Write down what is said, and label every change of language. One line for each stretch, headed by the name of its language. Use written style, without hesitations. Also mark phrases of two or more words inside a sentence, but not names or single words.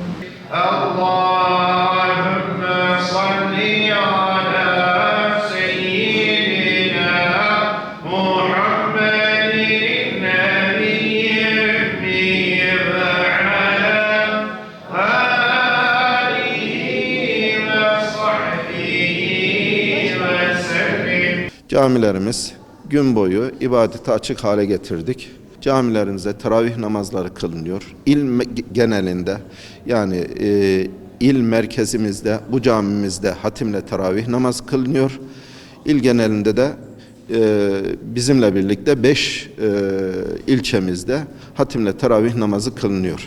Arabic: اللهم صل على سيدنا محمد النبي الأمي وعلى آله وصحبه وسلم.
Turkish: Camilerimiz gün boyu ibadete açık hale getirdik. Camilerimizde teravih namazları kılınıyor. İl genelinde yani il merkezimizde bu camimizde hatimle teravih namaz kılınıyor. İl genelinde de bizimle birlikte 5 ilçemizde hatimle teravih namazı kılınıyor.